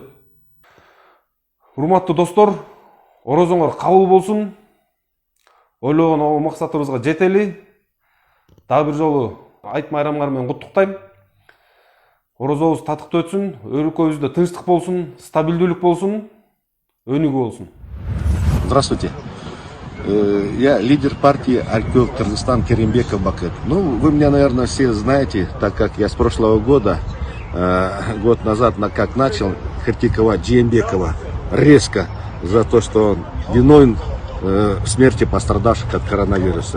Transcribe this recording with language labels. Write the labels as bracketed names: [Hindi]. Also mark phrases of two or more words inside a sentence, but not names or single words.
[Kyrgyz] Урматтуу достор, орозоңор кабыл болсун. Ойлогон максатыбызга жетели. Дагы бир жолу айт майрамыңар менен куттуктайм. Орозобуз татыктуу өтсүн, өлкөбүздө тынчтык болсун, стабилдүүлүк болсун. өнүгүү болсун. [Russian] Здравствуйте. Я лидер партии Аркел Кыргызстан Керимбеков Бакыт. Ну, вы меня, наверное, все знаете, так как я с прошлого года, год назад, как начал критиковать Джеймбекова резко за то, что он виновен в смерти пострадавших от коронавируса.